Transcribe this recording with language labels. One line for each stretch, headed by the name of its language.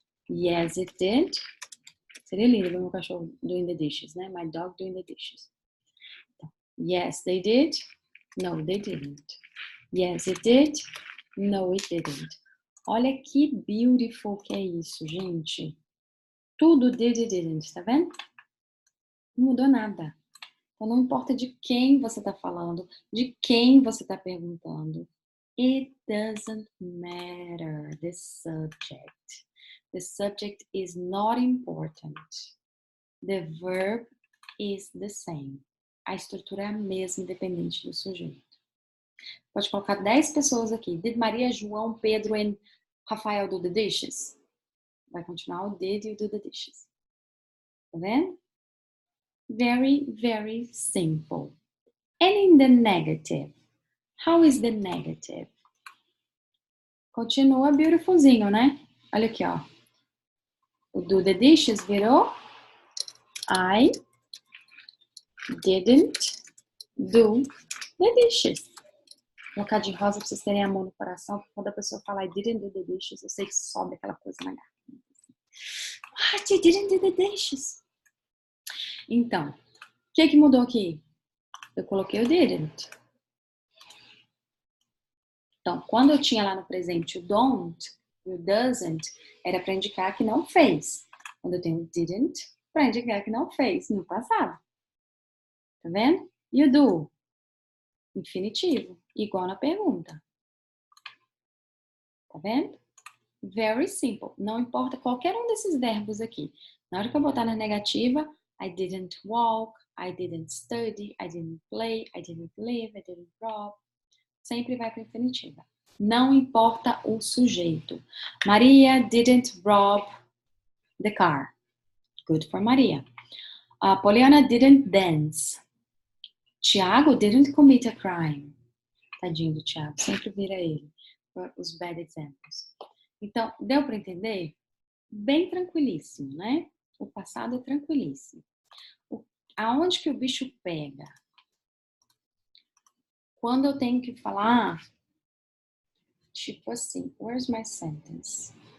English: Yes, it did.
Portuguese: Seria lindo ver meu cachorro
English: doing the dishes,
Portuguese: né?
English: My dog doing the dishes. Yes, they did. No, they didn't. Yes, it did. No, it didn't.
Portuguese: Olha que beautiful que é isso, gente. Tudo did e didn't, tá vendo? Não mudou nada. Então não importa de quem você tá falando, de quem você tá perguntando.
English: It doesn't matter the subject. The subject is not important. The verb is the same.
Portuguese: A estrutura é a mesma, independente do sujeito. Pode colocar 10 pessoas aqui.
English: Did Maria, João, Pedro e Rafael do the dishes?
Portuguese: Vai continuar o did e o do the dishes. Tá vendo?
English: Very, very simple. And in the negative. How is the negative?
Portuguese: Continua beautifulzinho, né? Olha aqui, ó.
English: O do the dishes virou I didn't do the dishes.
Portuguese: Vou colocar de rosa pra vocês terem amor no coração. Porque quando a pessoa fala
English: I didn't do the dishes,
Portuguese: eu sei que sobe aquela coisa na garganta.
English: What? You didn't do the dishes?
Portuguese: Então, o que mudou aqui? Eu coloquei o didn't. Então, quando eu tinha lá no presente o don't e o doesn't, era para indicar que não fez. Quando eu tenho o didn't, para indicar que não fez no passado. Tá vendo? E o do? Infinitivo, igual na pergunta. Tá vendo?
English: Very simple.
Portuguese: Não importa qualquer um desses verbos aqui. Na hora que eu botar na negativa,
English: I didn't walk, I didn't study, I didn't play, I didn't live, I didn't rob.
Portuguese: Sempre vai para infinitiva. Não importa o sujeito.
English: Maria didn't rob the car. Good for Maria. Poliana didn't dance. Tiago didn't commit a crime.
Portuguese: Tadinho do Tiago, sempre vira ele. Os
English: bad examples.
Portuguese: Então, deu para entender? Bem tranquilíssimo, né? O passado é tranquilíssimo. Aonde que o bicho pega? Quando eu tenho que falar, tipo assim,
English: where's my sentence?